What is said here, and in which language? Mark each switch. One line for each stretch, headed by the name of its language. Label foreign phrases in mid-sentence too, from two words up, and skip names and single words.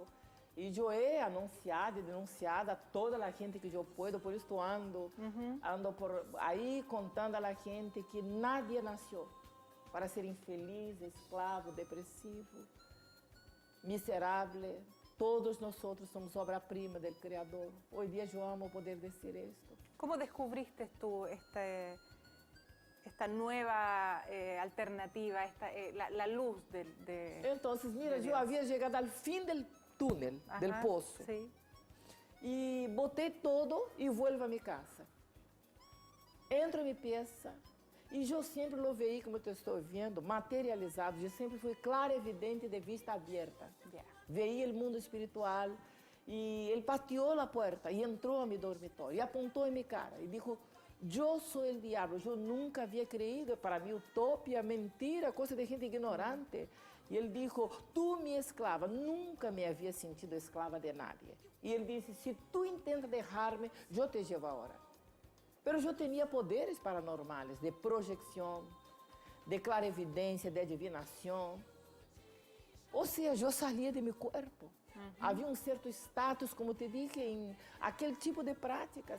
Portuguese: E eu
Spanish: he anunciado
Portuguese: e denunciado a toda a gente que eu puedo, por isso ando por aí contando a gente que nadie nasceu para ser infeliz, escravo, depressivo, miserável. Todos nós somos obra-prima do Criador. Hoje dia eu amo poder dizer isto.
Spanish: ¿Cómo descubriste tú esta nueva alternativa, la luz de...
Portuguese: Então, mira, eu havia chegado ao fim do túnel, do poço.
Spanish: Sí.
Portuguese: E botei todo e volto a minha casa. Entro em minha peça e eu sempre
Spanish: lo veí,
Portuguese: como eu estou vendo, materializado. Eu sempre fui clara, evidente, de vista aberta.
English: Yeah.
Portuguese: Veí o mundo espiritual e ele pateou a porta e entrou a meu dormitório e apontou em minha cara e disse, eu sou o diabo. Eu nunca havia creído, para mim, utopia, mentira, coisa de gente ignorante. E ele disse, tu minha esclava, nunca me havia sentido esclava de nadie. E ele disse, se tu intentas deixar-me, eu te levo agora. Mas eu tinha poderes paranormais, de projeção, de clarividência, de adivinação. Ou seja, eu saía de meu corpo. Havia um certo status, como te disse, em aquele tipo de práticas.